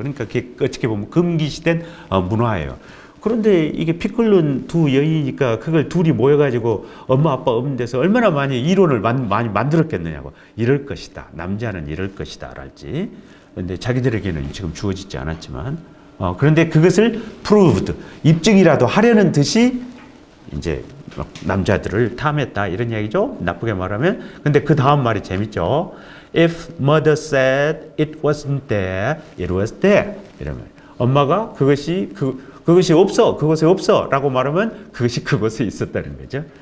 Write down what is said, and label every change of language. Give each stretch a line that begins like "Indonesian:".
Korean: 그러니까 그게 어떻게 보면 금기시된 문화예요. 그런데 이게 피 끓는 두 여인이니까 그걸 둘이 모여가지고 엄마 아빠 없는 데서 얼마나 많이 이론을 많이 만들었겠느냐고. 이럴 것이다. 남자는 이럴 것이다. 랄지. 근데 자기들에게는 지금 주어지지 않았지만 그런데 그것을 proved 입증이라도 하려는 듯이 이제 남자들을 탐했다 이런 얘기죠. 나쁘게 말하면. 근데 그 다음 말이 재밌죠.
English: If mother said it wasn't there, it was there.
Korean: 이러면 엄마가 그것이 없어, 그것이 없어라고 말하면 그것이 그것에 있었다는 거죠.